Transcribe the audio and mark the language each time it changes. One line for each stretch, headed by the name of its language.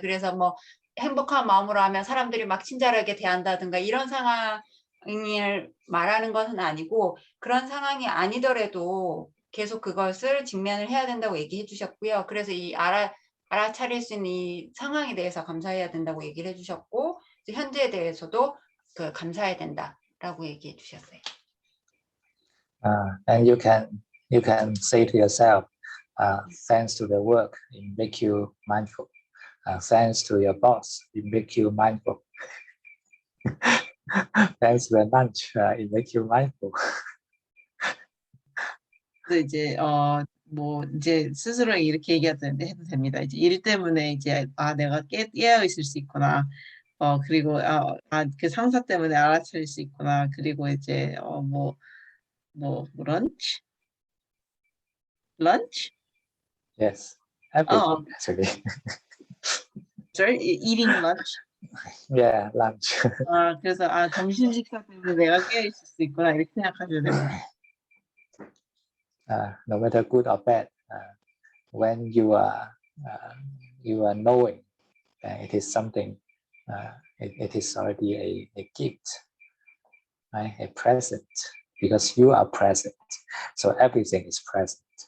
Korean: 그래서 뭐 행복한 마음으로 하면 사람들이 막 친절하게 대한다든가 이런 상황을 말하는 것은 아니고 그런 상황이 아니더라도 계속 그것을 직면을 해야 된다고 얘기해 주셨고요. 그래서 이 알아차릴 수 있는 이 상황에 대해서 감사해야 된다고 얘기를 해주셨고 현재에 대해서도 감사해야 된다라고 얘기해 주셨어요.
English: And you can say to yourself, thanks to the work, it make you mindful. Thanks to your boss, it make you mindful. Thanks to the lunch, it make you mindful.
Korean: 이제 뭐 이제 스스로 이렇게 얘기해도 됩니다. 이제 일 때문에 이제 내가 깨어 있을 수 있구나. 그리고 그 상사 때문에 알아차릴 수 있구나. 그리고 이제 런치?
English: Yes, everything actually. Sorry, eating lunch. Yeah, lunch.
Korean: 그래서 점심 식사 때문에 내가 깨어 있을 수 있구나 이렇게 생각하셔야 됩니다.
English: No matter good or bad, when you are knowing that it is something, it is already a gift, right? A present, because you are present, so everything is present.